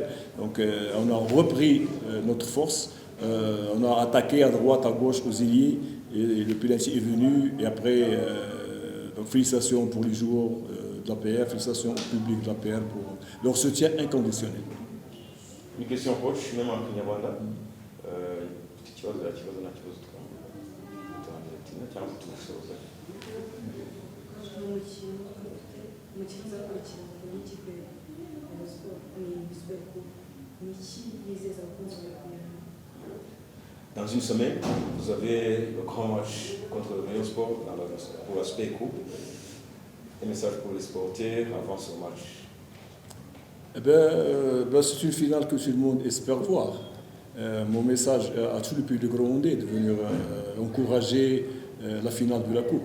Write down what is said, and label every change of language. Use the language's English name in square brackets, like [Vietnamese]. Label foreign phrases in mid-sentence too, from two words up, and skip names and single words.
[French] Donc on a repris notre force. On a attaqué à droite, à gauche, aux ailiers, et le penalty est venu. Et après, donc félicitations pour les joueurs de l'APR, félicitations au public de l'APR pour leur soutien inconditionnel. Une question coach, même en Kinyarwanda. [Kinyarwanda] Ikibazo cyangwa tugusoza. Umukinnyi uzakurikirana n'ikipe ya Sport ni Sibeko ni iki yizeza abakunzi bawe? [French] Dans une semaine, vous avez le grand match contre le Rayon Sport pour la Super Coupe. Un message pour les sportifs avant ce match. C'est une finale que tout le monde espère voir. Mon message à tout le public rwandais de venir encourager la finale de la Coupe.